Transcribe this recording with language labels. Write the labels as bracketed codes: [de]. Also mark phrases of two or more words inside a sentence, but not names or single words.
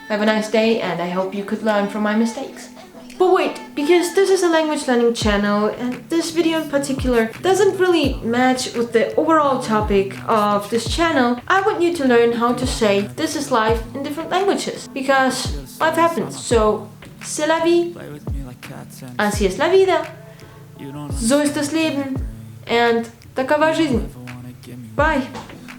[en] Have a nice day and I hope you could learn from my mistakes. But wait, because this is a language learning channel and this video in particular doesn't really match with the overall topic of this channel, I want you to learn how to say this is life in different languages. Because life happens. So, [fr] c'est la vie. [es] Así es la vida. [de] So ist das Leben. [en] And [ru] такова жизнь. [en] Bye.